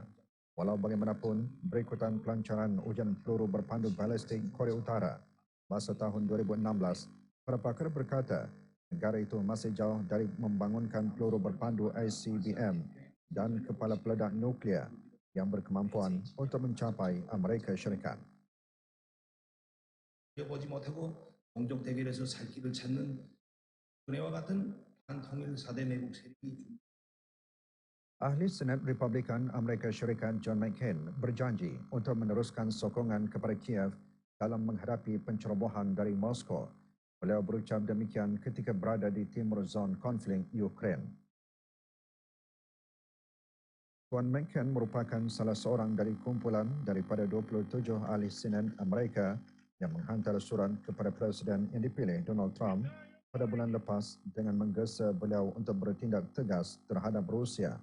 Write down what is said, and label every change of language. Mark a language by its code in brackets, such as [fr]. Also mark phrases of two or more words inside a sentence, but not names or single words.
[ms] Walau bagaimanapun, berikutan pelancaran ujian peluru berpandu balistik Korea Utara masa tahun 2016, para pakar berkata negara itu masih jauh dari membangunkan peluru berpandu ICBM dan kepala peledak nuklear yang berkemampuan untuk mencapai Amerika Syarikat. [ko] 보지 못하고 공적 대결에서 살 길을 찾는 그네와 같은 반통일 4대 매국 세력이 [ms] Ahli Senat Republikan Amerika Syarikat John McCain berjanji untuk meneruskan sokongan kepada Kiev dalam menghadapi pencerobohan dari Moskow. Beliau berucap demikian ketika berada di timur zon konflik Ukraine. Tuan McCain merupakan salah seorang dari kumpulan daripada 27 ahli Senat Amerika yang menghantar surat kepada Presiden yang dipilih Donald Trump pada bulan lepas dengan menggesa beliau untuk bertindak tegas terhadap Rusia.